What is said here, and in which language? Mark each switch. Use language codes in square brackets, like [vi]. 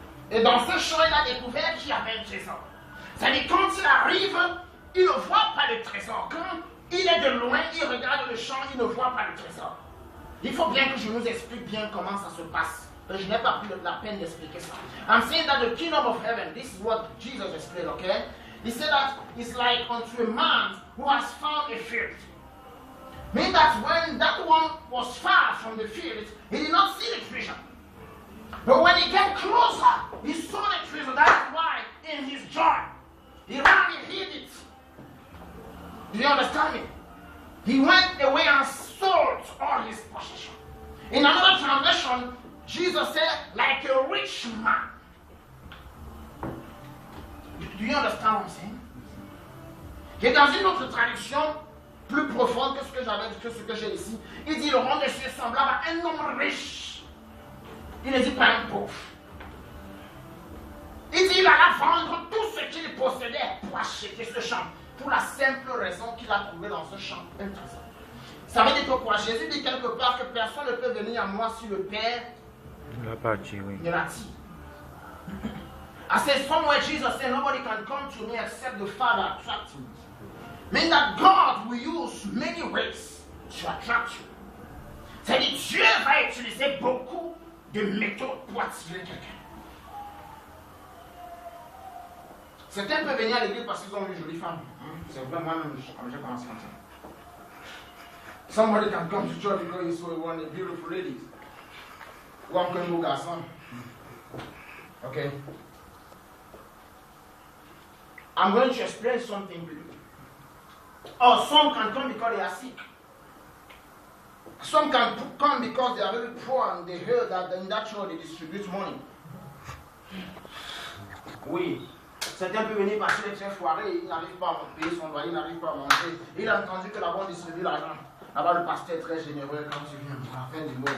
[fr] Et dans ce champ, il a découvert qu'il y avait un trésor. C'est-à-dire quand il arrive, il ne voit pas le trésor. Quand il est de loin, il regarde le champ, il ne voit pas le trésor. Il faut bien que je nous explique bien comment ça se passe. Je n'ai pas pris la peine d'expliquer ça. [en] I'm saying that the kingdom of heaven, this is what Jesus explained, okay? He said that it's like unto a man who has found a field. Meaning that when that one was far from the field, he did not see the treasure. But when he came closer, he saw the treasure. That's why in his joy, he ran and hid it. Do you understand me? He went away and sold all his possessions. In another translation, Jesus said, like a rich man. Do you understand what I'm saying? [fr] Et dans une autre traduction, plus profonde que ce que j'ai ici, il dit le royaume des cieux est semblable à un homme riche. Il ne dit pas un pauvre. Il dit il alla vendre tout ce qu'il possédait pour acheter ce champ. Pour la simple raison qu'il a trouvé dans ce champ un trésor. Ça veut dire que quoi? Jésus dit quelque part que personne ne peut venir à moi si le Père ne l'attire. [en] I said somewhere Jesus said nobody can come to me except the Father attract me. Meaning that God will use many ways to attract you. [fr] C'est-à-dire Dieu va utiliser beaucoup de méthodes pour attirer quelqu'un. Certains peuvent venir à l'église parce qu'ils ont une jolie femme. C'est vrai, moi-même, j'ai commencé comme ça. [en] Somebody can come to church because he saw one of the beautiful ladies. [fr] Ou encore un beau garçon. [en] Okay? I'm going to explain something to you. Or some can come because they are sick. Some can come because they are very poor and they heard that in that church they distribute money. [fr] Oui. Certains peuvent venir parce qu'il est très foiré, il n'arrive pas à payer son loyer, il n'arrive pas à manger. Il a entendu que là-bas on distribue l'argent. Là-bas le pasteur est très généreux quand tu viens à la fin du mois.